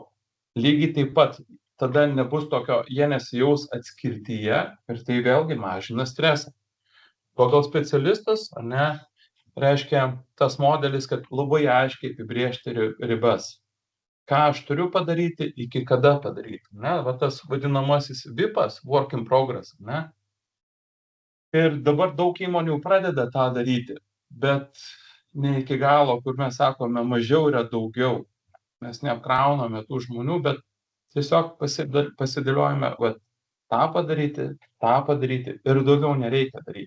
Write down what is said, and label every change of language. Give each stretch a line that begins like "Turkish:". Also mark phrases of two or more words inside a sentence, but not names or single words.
Lithuanian: Lygiai taip pat tada nebus tokio, jie nesijaus atskirtyje ir tai vėlgi mažina stresą. Pagal specialistas, ar ne, reiškia tas modelis, kad labai aiškiai apibrėžti ribas. Ką aš turiu padaryti, iki kada padaryti. Ne? Va tas vadinamasis VIP-as,
English: work in progress.
Lithuanian: Ne? Ir dabar daug įmonių pradeda tą daryti, bet ne iki galo, kur mes sakome, mažiau yra daugiau. Mes neapkrauname tų žmonių, bet tiesiog pasidėliojame, va, tą padaryti ir daugiau nereikia daryti.